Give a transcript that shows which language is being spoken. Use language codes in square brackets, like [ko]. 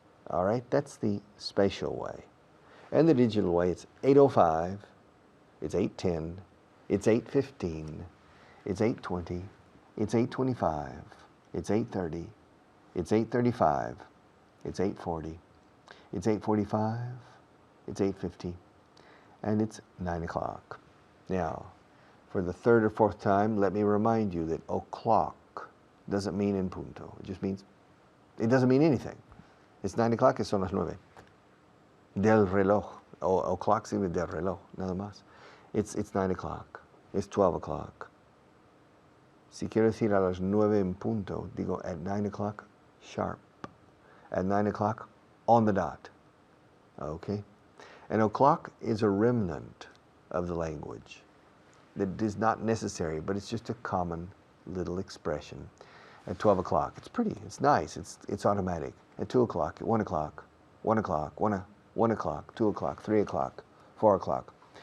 [en] All right, that's the spatial way. And the digital way, it's 8:05, it's 8:10, it's 8:15, it's 8:20, it's 8:25, it's 8:30, it's 8:35, it's 8:40, it's 8:45, it's 8:50, and it's 9 o'clock. Now, for the third or fourth time, let me remind you that o'clock doesn't mean en punto. It just means, it doesn't mean anything. It's 9 o'clock, [es] son las 9. Del reloj. O'clock significa del reloj, nada más. [en] It's 9 o'clock. It's 12 o'clock. [es] Si quiero decir a las 9 en punto, digo [en] at 9 o'clock sharp. At 9 o'clock on the dot. Okay? And o'clock is a remnant of the language. that is not necessary, but it's just a common little expression. At 12 o'clock, it's pretty, it's nice, it's automatic. At 2 o'clock, at 1 o'clock, 1 o'clock, 1 o'clock, 2 o'clock, 3 o'clock, 4 o'clock.